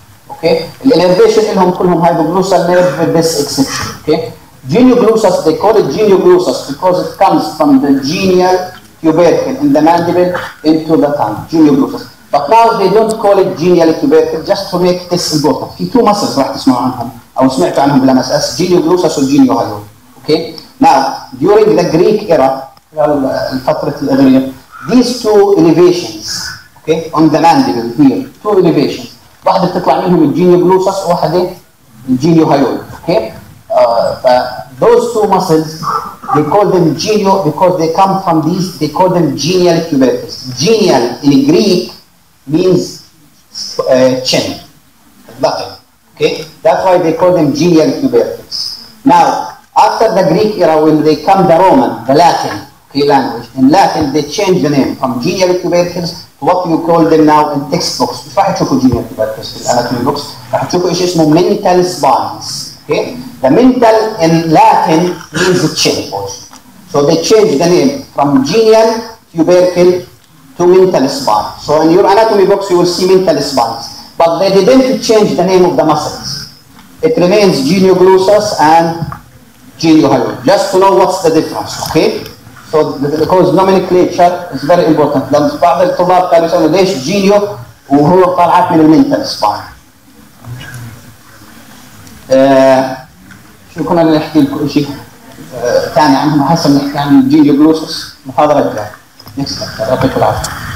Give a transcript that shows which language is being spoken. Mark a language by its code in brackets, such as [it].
[en] Okay, الانرvation [ar] لهم كلهم [en] hypoglossal nerve with this exception. Okay, genioglossus, they call it genioglossus because it comes from the genial tubercle in the mandible into the tongue. Genioglossus. But now they don't call it genial tubercle just to make this important. [ar] في 2 muscles راح تسمعوا عنهم أو سمعت عنهم بلا مسأس, genioglossus و geniohyoid. [en] Okay. Now during the Greek era, [ar] الفترة الإغريق, [en] these 2 elevations, okay, on the mandible here, 2 elevations. [ar] واحدة بتطلع منهم الجينيوغلوسس وواحدة الجينيوهايويد. [en] Okay. Those 2 muscles, they call them genio because they come from these. They call them genial tubercles. Genial in Greek means chin, button. Okay, that's why they call them genial tubercles. Now, after the Greek era, when they come the Roman, the Latin language, in Latin they change the name from genial tubercles to what you call them now in textbooks. [ar] مش راح تشوفوا genial tubercles في الاناتومي books. راح تشوفوا شيء اسمه mental spines. [en] Okay, the mental in Latin means the chin also. So they changed the name from genial tubercle to mental spine. So in your anatomy books you will see mental spines, but they didn't change the name of the muscles. It remains genioglossus and geniohyoid. Just to know what's the difference, okay? So because nomenclature is very important. [ar] لما بعض الطلاب كانوا يسألوا ليش جينيو وهو طالعات من المنتال سباين. شو كنا نحكي لكم شيء ثاني عنهم، هسه بنحكي عن الجينيو جلوسوس محاضرة جاية. يعطيكم العافية.